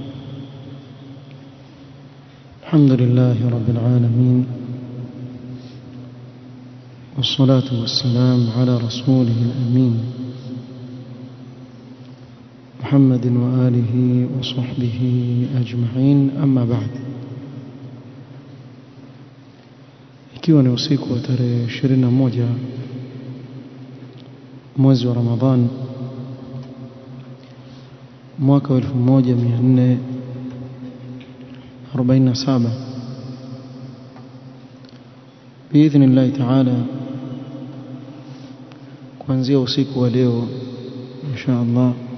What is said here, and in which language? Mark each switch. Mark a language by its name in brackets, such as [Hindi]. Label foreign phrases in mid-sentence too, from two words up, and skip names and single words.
[Arabic] الحمد لله رب العالمين، والصلاة والسلام على رسوله الأمين محمد وآله وصحبه أجمعين. أما بعد، [Swahili] ikiwa ni usiku wa tarehe 21 mwezi wa Ramadhan mwaka 1447 [Arabic] بإذن الله تعالى, [Swahili] kuanzia usiku wa leo [Arabic] إن شاء الله